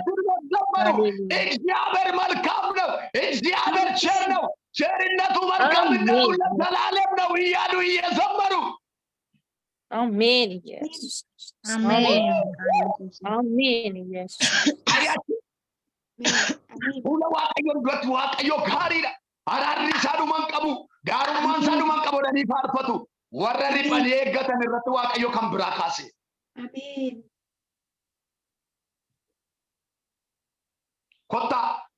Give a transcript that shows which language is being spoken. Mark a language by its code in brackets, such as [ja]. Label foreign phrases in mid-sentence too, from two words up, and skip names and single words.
[am] እግዚአብሔር መልካም ነው እግዚአብሔር ቸር ነው ቸርነቱ መልካምነቱ ለዘላለም ነው እያሉ እየዘመሩ አሜን። ኢየሱስ አሜን አሜን። ኢየሱስ አያችሁ [om] Amen. Fuula Waaqayyoon duratti Waaqayyo gaariidha. Araarri isaa dhuman qabu. Gaarummaan isaa dhuman qabu jedhanii faarfatu. Warra riphanii eeggatan irratti Waaqayyo kan biraa kaase. Amen. Kottaa.